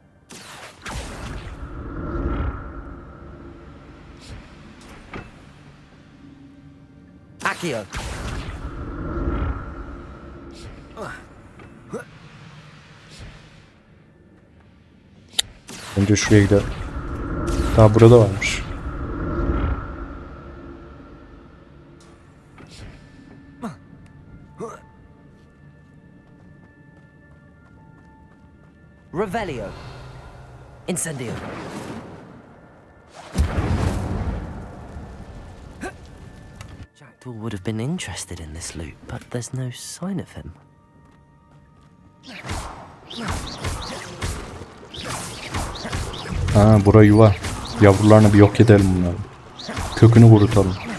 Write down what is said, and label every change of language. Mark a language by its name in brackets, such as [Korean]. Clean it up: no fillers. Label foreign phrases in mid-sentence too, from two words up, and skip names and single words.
[Turkish] Accio. Önce şuraya gidelim. Daha burada varmış. Revelio. Incendio. [English] Jackdaw would have been interested in this loot, but there's no sign of him. [Turkish] Ha, bura yuva. Yavrularını bir yok edelim bunları. Kökünü kurutalım.